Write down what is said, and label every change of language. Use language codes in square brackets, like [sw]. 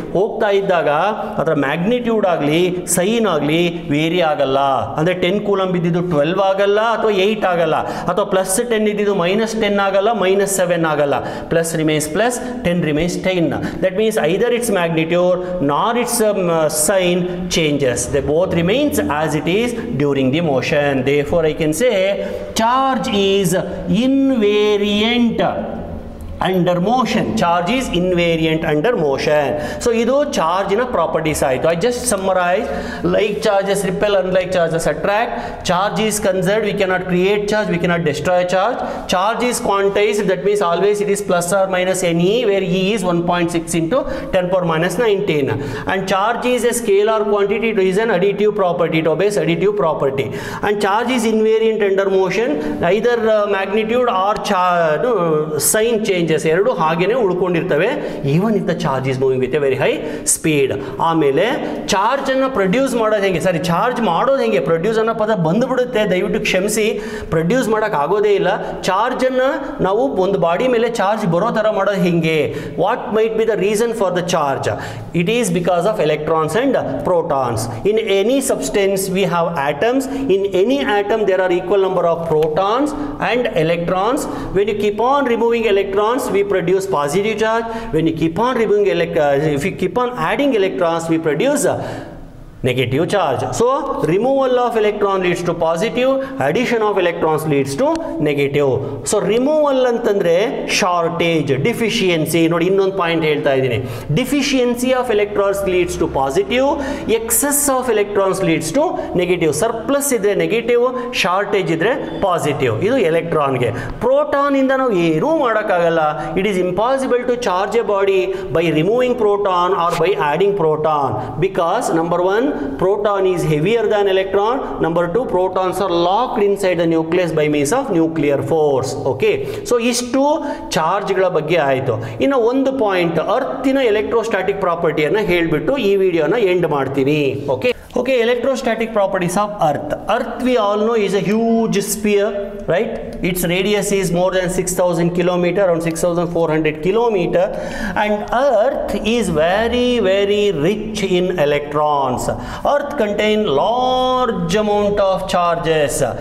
[kn] ಹೋಗ್ತಾ ಇದ್ದಾಗ ಅದರ ಮ್ಯಾಗ್ನಿಟ್ಯೂಡ್ ಆಗಲಿ ಸೈನ್ ಆಗಲಿ ವೇರಿ ಆಗಲ್ಲ. ಅಂದರೆ 10 ಕೂಲಂಬ್ ಇದ್ದಿದ್ದು 12 ಆಗಲ್ಲ ಅಥವಾ 8 ಆಗಲ್ಲ, ಅಥವಾ +10 ಇದ್ದಿದ್ದು -10 ಆಗಲ್ಲ, -7 ಆಗಲ್ಲ. [en] Plus remains plus, 10 remains 10. That means either its magnitude nor its sign changes. They both remains as it is during the motion. Therefore I can say charge is invariant under motion. Charge is invariant under motion. So [kn] idu charge na properties aitu. [en] I just summarize: like charges repel, unlike charges attract. Charge is conserved, we cannot create charge, we cannot destroy charge. Charge is quantized, that means always it is plus or minus ne, where e is 1.6 into 10 power minus 19. And charge is a scalar quantity, it is an additive property, it obeys additive property. And charge is invariant under motion, either magnitude or sign changes [kn] ಎರಡು ಹಾಗೇನೆ ಉಳ್ಕೊಂಡಿರ್ತವೆ, [en] Even if the charge is moving with a very high speed. [kn] ಆಮೇಲೆ charge ಅನ್ನು produce ಮಾಡೋದು ಹೆಂಗೆ, ಸಾರಿ charge ಮಾಡೋದು ಹೆಂಗೆ, produce ಅನ್ನೋ ಪದ ಬಂದುಬಿಡುತ್ತೆ, ದಯವಿಟ್ಟು ಕ್ಷಮಿಸಿ. ಪ್ರೊಡ್ಯೂಸ್ ಮಾಡೋಕೆ ಆಗೋದೇ ಇಲ್ಲ. ಚಾರ್ಜನ್ನು ನಾವು ಒಂದು ಬಾಡಿ ಮೇಲೆ ಚಾರ್ಜ್ ಬರೋ ಥರ ಮಾಡೋದು ಹೆಂಗೆ, [en] What might be the reason for the charge? It is because of electrons and protons. In any substance we have atoms. In any atom there are equal number of protons and electrons. When you keep on removing electrons we produce positive charge. When you keep on removing if you keep on adding electrons we produce negative charge. So removal of electron leads to positive, addition of electrons leads to negative. So removal ಅಂತಂದ್ರೆ shortage, deficiency. [kn] ನೋಡಿ ಇನ್ನೊಂದು point ಹೇಳ್ತಾ ಇದ್ದೀನಿ. [en] Deficiency of electrons leads to positive, excess of electrons leads to negative. [kn] Surplus ಇದ್ರೆ negative, shortage ಇದ್ರೆ positive. ಇದು ಎಲೆಕ್ಟ್ರಾನ್ಗೆ. Proton ಇಂದ ನಾವು ಏನೂ ಮಾಡೋಕ್ಕಾಗಲ್ಲ. [en] It is impossible to charge a body by removing proton or by adding proton, because number 1 proton is heavier than electron, number 2 protons are locked inside the nucleus by means of nuclear force. [kn] Okay, so ಇಷ್ಟು ಚಾರ್ಜ್ಗಳ ಬಗ್ಗೆ ಆಯಿತು. ಇನ್ನು ಒಂದು point, ಅರ್ಥಿನ electrostatic ಪ್ರಾಪರ್ಟಿಯನ್ನು ಹೇಳಿಬಿಟ್ಟು ಈ ವಿಡಿಯೋನ end ಮಾಡ್ತೀನಿ. [en] Okay, electrostatic properties of earth. Earth we all know is a huge sphere, right? Its radius is more than 6,000 kilometer, around 6,400 kilometer, and earth is very very rich in electrons. Earth contain large amount of charges.